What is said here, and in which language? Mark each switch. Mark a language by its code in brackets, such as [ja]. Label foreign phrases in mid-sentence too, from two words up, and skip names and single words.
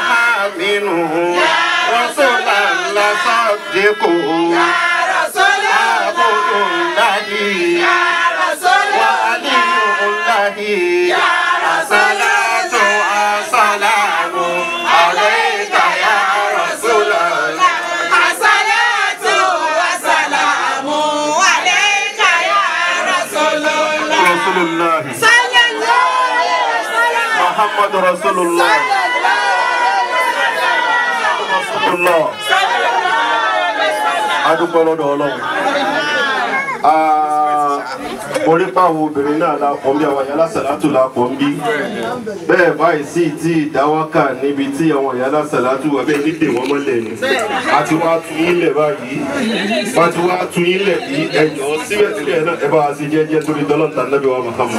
[ar] آمين يا رسول الله صدق يا رسول الله يا رسول وعلي الله يا رسول الصلاة عليك يا رسول الله الصلاة والسلام عليك يا رسول الله رسول الله صلى الله عليه وسلم محمد رسول الله رسول الله [yo] adúpẹ́ lọ́dọ̀ Ọlọ́run orí pàwọn obìnrin náà la pọ̀ ń bí àwọn ìyá lásàlátù la pọ̀ ń bí bẹ́ẹ̀ báyìí sí tí ìdáwọ́kà níbi tí àwọn ìyá lásàlátù wà bẹ́ẹ̀ nídè wọ́n mọ́lẹ̀ ni àti wá tún yín lẹ̀ báyìí àti wá tún yín lẹ̀ bí ẹ̀yọ́ síbẹ̀síbẹ̀ náà ẹ bá wa sí jẹ́jẹ́ torí dọ́lọ́ntà Nábì wa Muhammad.